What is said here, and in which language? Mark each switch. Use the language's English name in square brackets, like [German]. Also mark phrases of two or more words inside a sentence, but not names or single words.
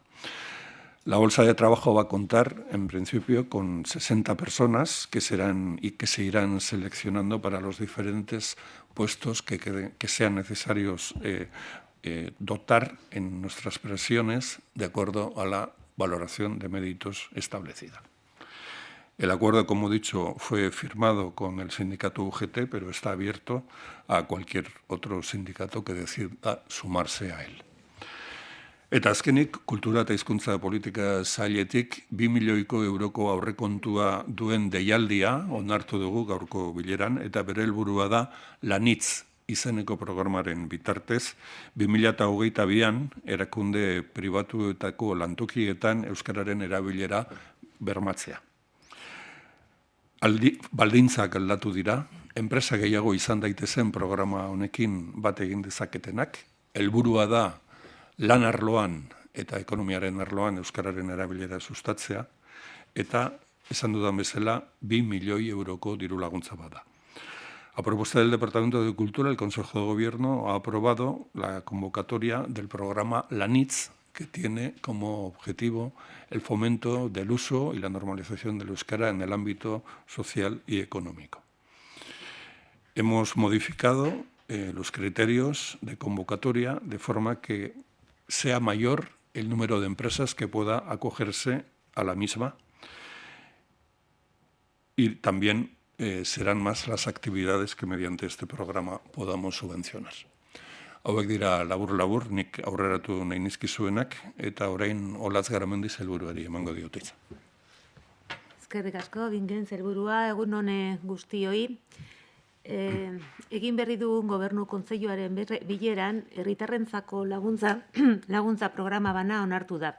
[Spanish] La bolsa de trabajo va a contar, en principio, con 60 personas que se irán seleccionando para los diferentes puestos que sean necesarios dotar en nuestras prisiones de acuerdo a la valoración de méritos establecida. El acuerdo, como he dicho, fue firmado con el sindicato UGT, pero está abierto a cualquier otro sindicato que decida sumarse a él. [Basque] Eta azkenik, kultura eta hizkuntza politika sailetik 2 milioiko euroko aurrekontua duen deialdia onartu dugu gaurko bileran, eta bere helburua da Lanitz izeneko programaren bitartez, 2022an erakunde pribatuetako lantokietan euskararen erabilera bermatzea. Baldintzak aldatu dira, enpresa gehiago izan daitezen programa honekin bat egin dezaketenak, helburua da lan arloan eta ekonomiaren arloan euskararen erabilera sustatzea, eta esan dudan bezala 2 milioi euroko diru laguntza bada. [Spanish] A propuesta del Departamento de Cultura, el Consejo de Gobierno ha aprobado la convocatoria del programa Lanitz, que tiene como objetivo el fomento del uso y la normalización del euskera en el ámbito social y económico. Hemos modificado los criterios de convocatoria de forma que sea mayor el número de empresas que pueda acogerse a la misma y también serán más las actividades que mediante este programa podamos subvencionar. [Basque] Hauek dira labur-labur, nik aurreratu nahi nizkizuenak, eta orain Olatz Garamendi sailburuari emango diot hitza. Eskerrik asko, Bingen sailburua, egun hone guztioi. Egin berri dugun Gobernu Kontseiluaren bileran, herritarrentzako laguntza programa bana onartu da.